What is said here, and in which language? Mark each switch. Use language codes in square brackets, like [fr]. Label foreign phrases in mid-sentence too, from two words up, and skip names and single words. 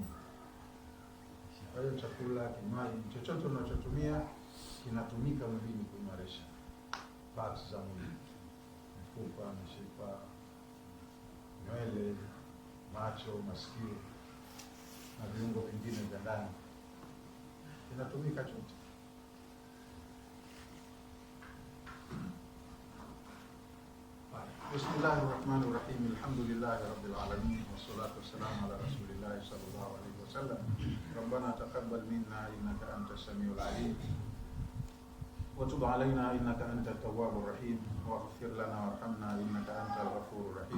[sw] Kwa hiyo chakula, kinywaji, chochote unachotumia kinatumika mwilini kuimarisha parts za mwili. Mfupa, mishipa, nywele, macho, masikio na viungo vingine vya ndani. Kinatumika chote. [ar] بسم الله الرحمن الرحيم. الحمد لله رب العالمين والصلاة والسلام على رسول الله صلى الله عليه وسلم. ربنا تقبل منا إنك أنت السميع العليم وتب علينا إنك أنت التواب الرحيم واغفر لنا وارحمنا إنك أنت الغفور الرحيم.